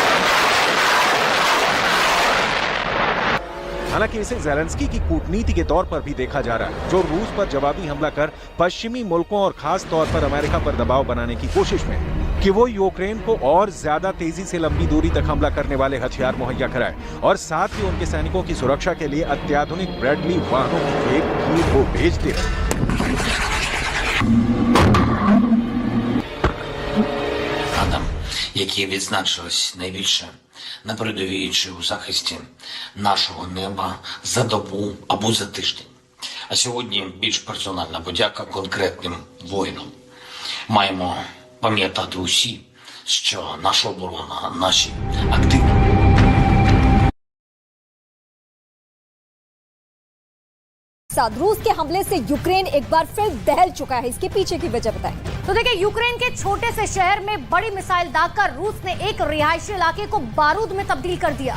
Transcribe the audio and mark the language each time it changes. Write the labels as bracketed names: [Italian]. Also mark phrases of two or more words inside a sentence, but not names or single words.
[Hindi] हालांकि इसे ज़ेलेंस्की की कूटनीति के तौर पर भी देखा जा रहा है, जो रूस पर जवाबी हमला कर पश्चिमी मुल्कों और खास तौर पर अमेरिका पर दबाव बनाने की कोशिश में है कि वो यूक्रेन को और ज्यादा तेजी से लंबी दूरी तक हमला करने वाले हथियार मुहैया कराए और साथ ही उनके सैनिकों की सुरक्षा के लिए अत्याधुनिक ब्रैडली वाहनों की खेप कीव को भेजते रहे। [Ukrainian] Адам, які відзначились найбільше на передовій чи у захисті нашого неба за добу або за тиждень. А сьогодні більш персональна подяка конкретним воїнам. Маємо пам'ятати усі, що наша оборона, наші активи. [Hindi] साथ रूस के हमले से यूक्रेन एक बार फिर दहल चुका है। इसके पीछे की वजह बताएंगे। तो देखिए, यूक्रेन के छोटे से शहर में बड़ी मिसाइल दागकर रूस ने एक रिहायशी इलाके को बारूद में तब्दील कर दिया।